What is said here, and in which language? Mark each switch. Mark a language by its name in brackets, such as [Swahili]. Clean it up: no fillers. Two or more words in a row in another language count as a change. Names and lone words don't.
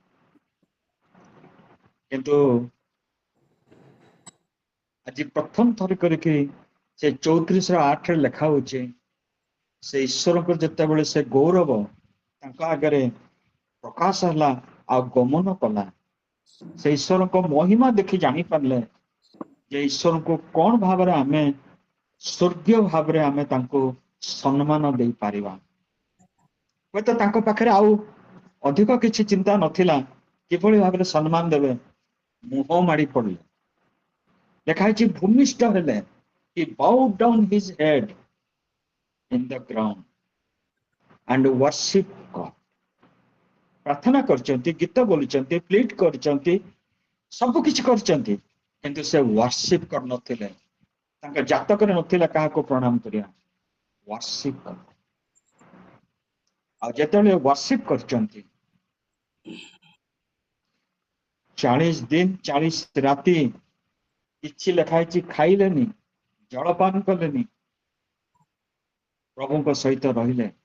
[Odia] କିନ୍ତୁ ଆଜି ପ୍ରଥମ ଥର କରିକି ସେ 34:8 ଲେଖା ହଉଛି, ସେ ଈଶ୍ୱରଙ୍କର ଯେତେବେଳେ ସେ ଗୌରବ ତାଙ୍କ ଆଗରେ ପ୍ରକାଶ ହେଲା ଆଉ ଗମନ କଲା, ସେ ଈଶ୍ୱରଙ୍କ ମହିମା ଦେଖି ଜାଣିପାରିଲେ ଯେ ଈଶ୍ୱରଙ୍କୁ କଣ ଭାବରେ ଆମେ ସ୍ୱର୍ଗୀୟ ଭାବରେ ଆମେ ତାଙ୍କୁ ସମ୍ମାନ ଦେଇପାରିବା। ହୁଏତ ତାଙ୍କ ପାଖରେ ଆଉ ଅଧିକ କିଛି ଚିନ୍ତା ନଥିଲା, କିଭଳି ଭାବରେ ସମ୍ମାନ ଦେବେ। ମୁହଁ ମାଡି ପଡିଲେ। ଲେଖା ହେଇଛି, ଭୂମିଷ୍ଠ ହେଲେ। [English] he bowed down his head in the ground and worship God। [Odia] ପ୍ରାର୍ଥନା କରିଛନ୍ତି, ଗୀତ ବୋଲିଛନ୍ତି, ପ୍ଲିଟ୍ କରିଛନ୍ତି, ସବୁ କିଛି କରିଛନ୍ତି, କିନ୍ତୁ ସେ ୱାର୍ସିପ କରିନଥିଲେ। ତାଙ୍କ ଜାତକରେ ନଥିଲା କାହାକୁ ପ୍ରଣାମ କରିବା। ୱାର୍ସିପ କର। ଆଉ ଯେତେବେଳେ ୱାର୍ସିପ କରିଛନ୍ତି, 40 ଦିନ 40 ରାତି କିଛି ଲେଖା ହେଇଛି, ଖାଇଲେନି, ଜଳପାନ କଲେନି, ପ୍ରଭୁଙ୍କ ସହିତ ରହିଲେ।